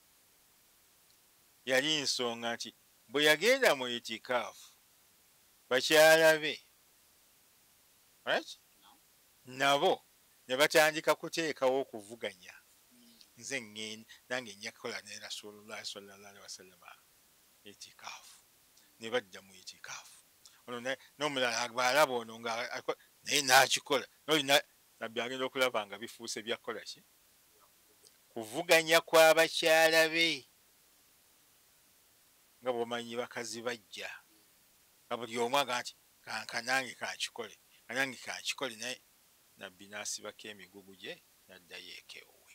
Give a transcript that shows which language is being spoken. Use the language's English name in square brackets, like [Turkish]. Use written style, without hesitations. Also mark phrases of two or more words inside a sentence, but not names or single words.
[Ganda] Yali nsonga nti bwe yagenda mu itikaafu bakyala be nabo ne batandika kuteekawo okuvuganya, nze nange nja kukola ne [Arabic] رسول الله صلى الله عليه وسلم [Ganda] itikaafu. Ne badda mu itikaafu. Ono n'omulala bw'alaba ono nga naye n'akikola. Nabbi agenda okulaba nga bifuuse byakola ki? Kuvuganya kw'abakyala be. Nga bw'omanyi bakazi bajja nga buli omu aga nti kanange kankikole, kanange kankikole, naye nabbi n'asibako emigugu gye n'addayo eka ewuwe.